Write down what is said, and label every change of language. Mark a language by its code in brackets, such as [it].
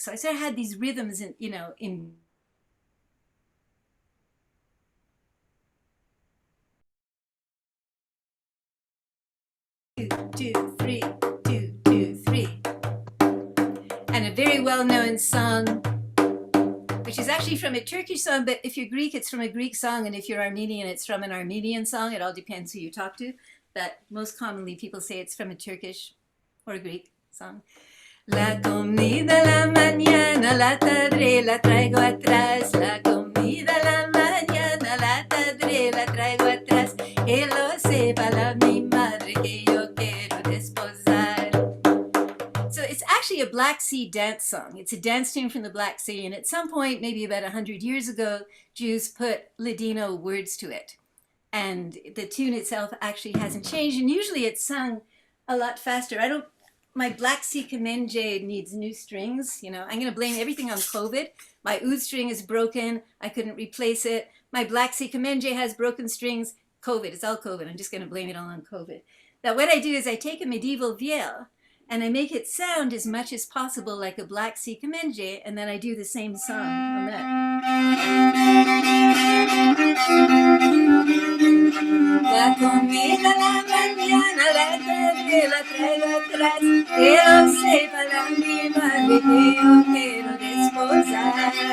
[en] So I sort of had these rhythms in, you know, in 2, 3, 2, 2, 3. And a very well-known song, which is actually from a Turkish song, but if you're Greek, it's from a Greek song, and if you're Armenian, it's from an Armenian song. It all depends who you talk to, but most commonly people say it's from a Turkish or a Greek song. [lad] La comida la mañana, la tarde la traigo atrás. La comida la mañana, la tarde la traigo atrás. Que lo sepa la mi madre que yo quiero desposar. [en] So it's actually a Black Sea dance song. It's a dance tune from the Black Sea, and at some point, maybe about 100 years ago, Jews put Ladino words to it. and the tune itself actually hasn't changed. And usually it's sung a lot faster. My Black Sea Kamenge needs new strings. I'm going to blame everything on COVID. My oud string is broken. I couldn't replace it. My Black Sea Kamenge has broken strings. COVID. It's all COVID. I'm just going to blame it all on COVID. Now, what I do is I take a medieval viol and I make it sound as much as possible like a Black Sea Kamenge, and then I do the same song on that. [lad] La comida la mañana, la tarde la traigo atrás, que no sepa la mi madre que yo quiero desposar.